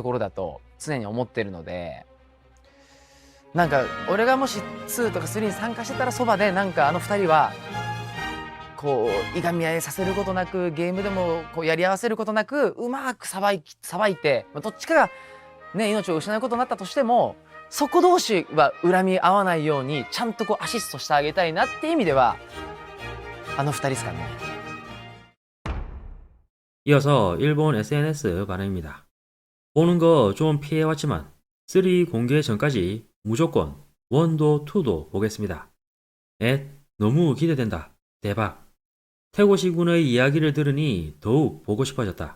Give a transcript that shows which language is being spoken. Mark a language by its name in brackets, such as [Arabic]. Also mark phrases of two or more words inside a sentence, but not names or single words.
[Japanese] ころだと常に思ってるので、なんか俺がもし2とか3に参加してたら、そばでなんか2人はこういがみ合いさせることなく、ゲームでもこうやり合わせることなく、うまくさばいて、どっちかがね命を失うことになったとしても、そこ同士は恨み合わないようにちゃんとこうアシストしてあげたいなっていう意味では2人ですかね。 [Korean] 이어서 일본 SNS 반응입니다. 보는 거 좀 피해왔지만 3 공개 전까지 무조건 1도 2도 보겠습니다. 너무 기대된다. 대박. 태고시군의 이야기를 들으니 더욱 보고 싶어졌다.